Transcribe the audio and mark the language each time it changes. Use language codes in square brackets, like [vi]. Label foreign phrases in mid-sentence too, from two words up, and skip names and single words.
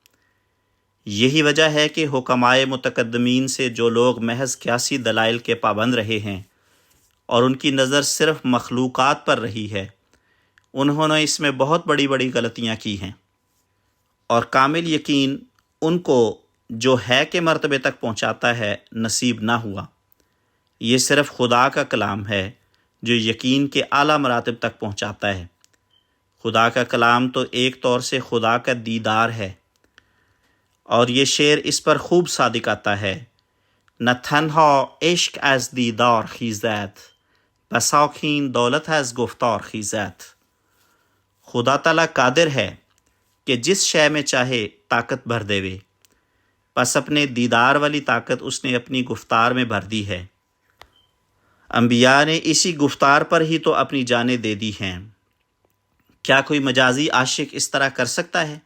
[ur] یہی وجہ ہے کہ حکمائے متقدمین سے جو لوگ محض قیاسی دلائل کے پابند رہے ہیں اور ان کی نظر صرف مخلوقات پر رہی ہے، انہوں نے اس میں بہت بڑی بڑی غلطیاں کی ہیں، اور کامل یقین ان کو جو ہے کے مرتبے تک پہنچاتا ہے نصیب نہ ہوا۔ یہ صرف خدا کا کلام ہے جو یقین کے اعلیٰ مراتب تک پہنچاتا ہے۔ خدا کا کلام تو ایک طور سے خدا کا دیدار ہے، اور یہ شعر اس پر خوب صادق آتا ہے: [fa] نہ تنہا عشق از دیدار خیزد، بساکین دولت از گفتار خیزد۔ [ur] خدا تعالیٰ قادر ہے کہ جس شے میں چاہے طاقت بھر دے، پس اپنے دیدار والی طاقت اس نے اپنی گفتار میں بھر دی ہے۔ انبیاء نے اسی گفتار پر ہی تو اپنی جانیں دے دی ہیں۔ کیا کوئی مجازی عاشق اس طرح کر سکتا ہے؟